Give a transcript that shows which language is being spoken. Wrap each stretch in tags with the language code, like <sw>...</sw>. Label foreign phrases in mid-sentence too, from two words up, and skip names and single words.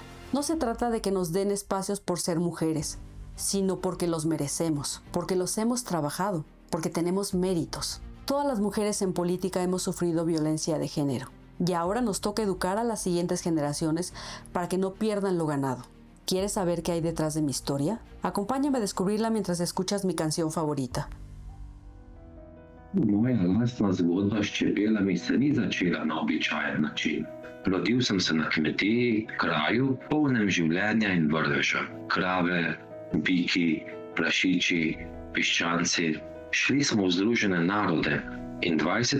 <es>No se trata de que nos den espacios por ser mujeres, sino porque los merecemos, porque los hemos trabajado, porque tenemos méritos. Todas las mujeres en política hemos sufrido violencia de género y ahora nos toca educar a las siguientes generaciones para que no pierdan lo ganado. ¿Quieres saber qué hay detrás de mi historia? Acompáñame a descubrirla mientras escuchas mi canción favorita.</es> <sl>Moja lastna zgodba s čebelami se ni začela na običajen način. Rodil sem se na kmetiji, kraju, polnem življenja in vrveža. Krave, biki, prašiči, piščanci. Šli smo v Združene narode in 20.</sl>